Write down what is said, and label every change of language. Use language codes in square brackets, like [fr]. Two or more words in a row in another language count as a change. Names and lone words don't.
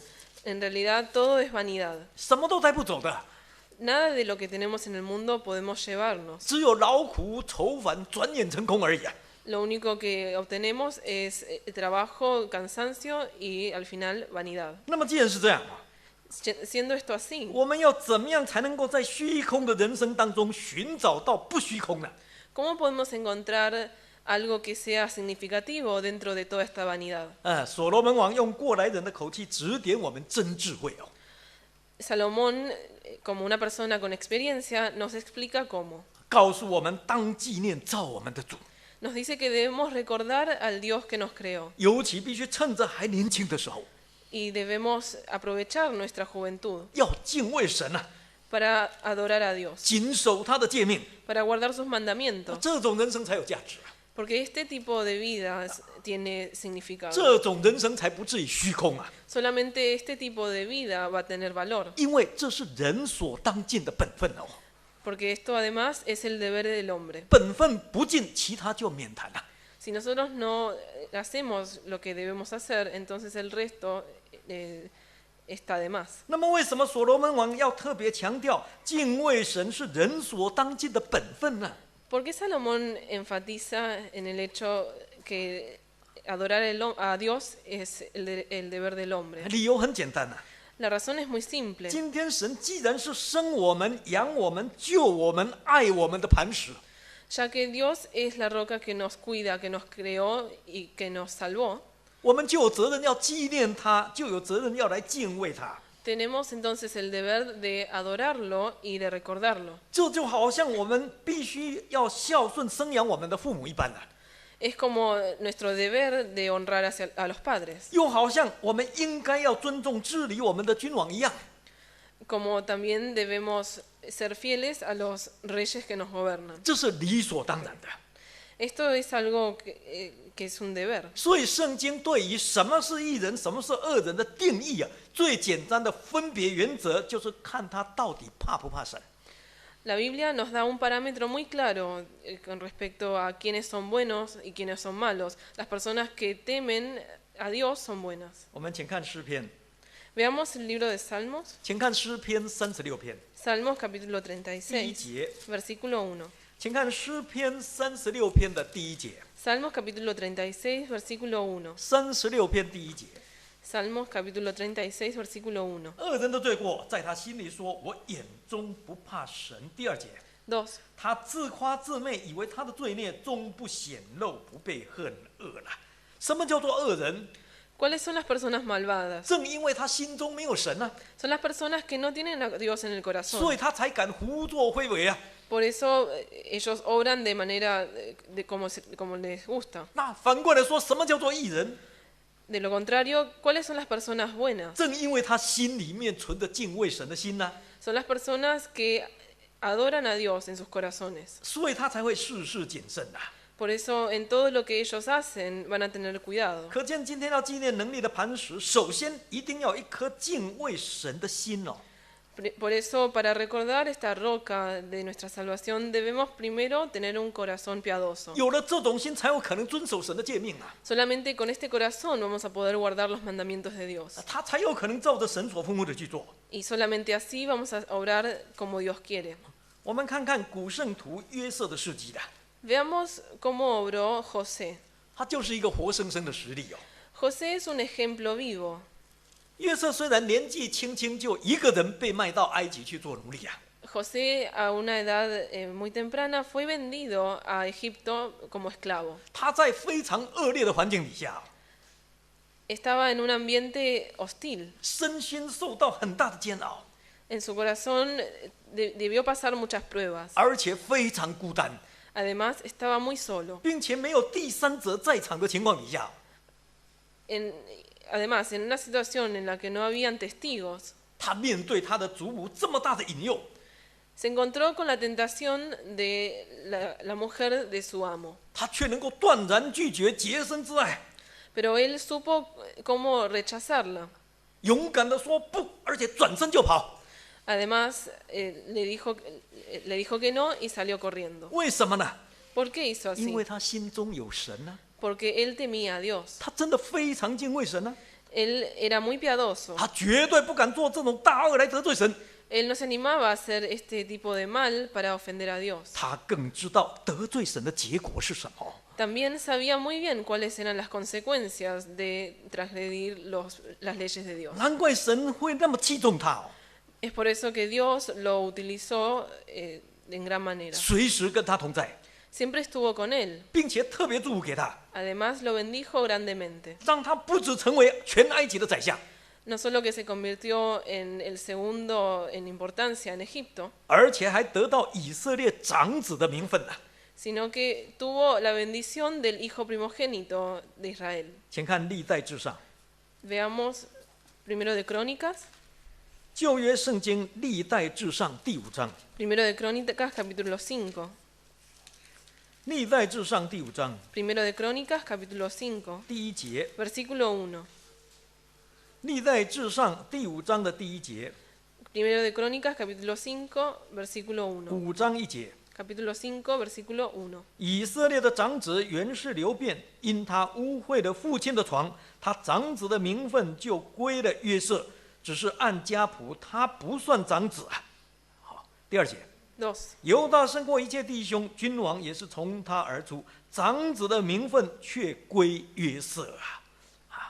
[es] En realidad todo es vanidad. [zh] 什么都带不走的， [es] Nada de lo que tenemos en el mundo podemos llevarnos. [zh] 只有劳苦愁烦，转眼成空而已啊。 [es] Lo único que obtenemos es trabajo, cansancio y al final vanidad. [zh] 那么既然是这样啊， [es] Siendo esto así, [zh] 我们要怎么样才能够在虚空的人生当中寻找到不虚空呢？ [es] ¿cómo podemos encontrar algo que sea significativo dentro de toda esta vanidad? [zh] 所罗门王用过来人的口气指点我们真智慧哦。 [es] Salomón, como una persona con experiencia, nos explica cómo. [zh] 告诉我们当纪念造我们的主， [es] Nos dice que debemos recordar al Dios que nos creó [zh] 尤其必须趁着还年轻的时候， [es] y debemos aprovechar nuestra juventud [zh] 要敬畏神啊， [es] para adorar a Dios, [zh] 谨守他的诫命， [es] para guardar sus mandamientos, [zh] 这种人生才有价值啊， [es] porque este tipo de vida tiene significado. [zh] 这种人生才不至于虚空啊， [es] Solamente este tipo de vida va a tener valor, [zh] 因为这是人所当尽的本分哦， [es] porque esto además es el deber del hombre. [zh] 本分不尽，其他就免谈了。 [es] Si nosotros no hacemos lo que debemos hacer, entonces el resto está de más. [zh] 那么为什么所罗门王要特别强调敬畏神是人所当尽的本分呢？ [es] ¿Por qué Salomón enfatiza en el hecho que adorar a Dios es el deber del hombre? [zh] 理由很简单啊， [es] La razón es muy simple. [zh] 今天神既然是生我们、养我们、救我们、爱我们的磐石， [es] Ya que Dios es la roca que nos cuida, que nos creó y que nos salvó, [zh] 我们就有责任要纪念他，就有责任要来敬畏他。 [es] tenemos entonces el deber de adorarlo y de recordarlo. [zh] 这就好像我们必须要孝顺生养我们的父母一般了， [es] Es como nuestro deber de honrar a los padres, [zh] 又好像我们应该要尊重治理我们的君王一样。 [es] como también debemos ser fieles a los reyes que nos gobiernan. [zh] 这是理所当然的。 [es] Esto es algo que es un deber. [zh] 所以圣经对于什么是义人、什么是恶人的定义啊，最简单的分别原则就是看他到底怕不怕神。 [es] La Biblia nos da un parámetro muy claro con respecto a quiénes son buenos y quiénes son malos. Las personas que temen a Dios son buenas. [zh] 我们请看诗篇， [es] Veamos el libro de Salmos, [zh] 请看诗篇36篇 [es] Salmos capítulo [zh] 第一 [es] 36, [zh] 节， [es] versículo 1. [zh] 请看诗篇36篇的第一节。 [es] Salmos capítulo 36, versículo 1. [zh] 36 篇第一节， [es] Salmos capítulo 36, versículo 1. [zh] 恶人的罪过在他心里说：“我眼中不怕神。” 第二节， [es] 2. [zh] 他自夸自媚，以为他的罪孽终不显露，不被恨恶了。什么叫做恶人？ [es] ¿Cuáles son las personas malvadas? [zh] 正因为他心中没有神啊， [es] Son las personas que no tienen a Dios en el [zh] 所 [es] corazón. [zh] 以他才敢胡作非为啊。 [es] Por eso ellos obran de manera de como les gusta. [zh] 那反过来说，什么叫做义人？ [es] De lo contrario, ¿cuáles son las personas buenas? [zh] 正因为他心里面存着敬畏神的心呢、 [es] Son las personas que adoran a Dios en sus corazones. [zh] 所以他才会事事谨慎啊。 [es] Por eso en todo lo que ellos hacen van a tener cuidado. [zh] 可见今天要纪念能力的磐石，首先一定要有一颗敬畏神的心哦。 [es] Por eso, para recordar esta roca de nuestra salvación, debemos primero tener un corazón piadoso. [zh] 有了这种心，才有可能遵守神的诫命啊， [es] Solamente con este corazón vamos a poder guardar los mandamientos de Dios. [zh] 他才有可能照着神所吩咐的去做。 [es] Y solamente así vamos a obrar como Dios quiere. [zh] 我们看看古圣徒约瑟的事迹的， [es] Veamos cómo obró José. [zh] 他就是一个活生生的实例哦。 [es] José es un ejemplo vivo. [zh] 约瑟虽然年纪轻轻就一个人被卖到埃及去做奴隶啊， [es] José a una edad muy temprana fue vendido a Egipto como esclavo. [zh] 他在非常恶劣的环境底下， [es] Estaba en un ambiente hostil. [zh] 身心受到很大的煎熬， [es] En su corazón debió pasar muchas pruebas. [zh] 而且非常孤单， [es] Además, estaba muy solo. [zh] 并且没有第三者在场的情况底下， [es] Además, en una situación en la que no habían testigos, [zh] 他面对他的祖母这么大的引诱， [es] se encontró con la tentación de la mujer de su amo. [zh] 他却能够断然拒绝洁身之爱， [es] Pero él supo cómo rechazarla. [zh] 勇敢的说不，而且转身就跑。 [es] Además, le dijo que no y salió corriendo. [zh] 为什么呢？ [es] ¿Por qué hizo [zh] 因 [es] así? [zh] 为他心中有神呢、 [es] Porque él temía a Dios. [zh] 他真的非常敬畏神呢、 [es] Él era muy piadoso. [zh] 他绝对不敢做这种大恶来得罪神。 [es] Él no se animaba a hacer este tipo de mal para ofender a Dios. [zh] 他更知道得罪神的结果是什么。 [es] También sabía muy bien cuáles eran las consecuencias de transgredir las leyes de Dios. [zh] 难怪神会那么器重他哦， [es] Es por eso que Dios lo utilizó en gran manera. [zh] 随时跟他同在， [es] Siempre estuvo con él. [zh] 并且特别祝福给他， [es] Además, lo bendijo grandemente. [zh] 让他不止成为全埃及的宰相， [es] No solo que se convirtió en el segundo en importancia en Egipto, [zh] 而且还得到以色列长子的名分呢。 [es] sino que tuvo la bendición del hijo primogénito de Israel. [zh] 请看历代志上， [es] Veamos primero de Crónicas, [zh] 旧约圣经历代志上第5章， [es] primero de Crónicas capítulo 5, [zh] 历代志上第5章 [es] primero de Crónicas capítulo 5, [zh] 第1节， [es] versículo 1. [zh] 历代志上第5章的第1节， [es] Primero de Crónicas capítulo 5, versículo 1. [zh] 5 章1节。 [es] Capítulo 5, versículo 1. [zh] 以色列的长子原是流便，因他污秽了父亲的床，他长子的名分就归了约瑟，只是按家谱他不算长子啊。好，第2节， [es] 2. [zh] 犹大胜过一切弟兄，君王也是从他而出，长子的名分却归约瑟啊。